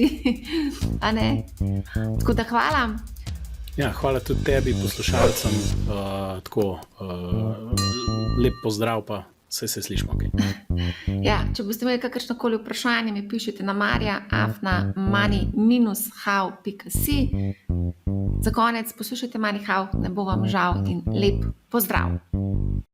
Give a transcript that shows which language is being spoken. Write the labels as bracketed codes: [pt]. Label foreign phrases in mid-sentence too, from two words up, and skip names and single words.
[sl] A ne? Tako da hvala. Ja, hvala tudi tebi, poslušalcem. Lep pozdrav, pa se slišimo. Okay. Ja, če boste imeli kakršnokoli vprašanje, mi pišite na marja@money-how.si. Za konec poslušajte Money How, ne bo vam žal in lep pozdrav.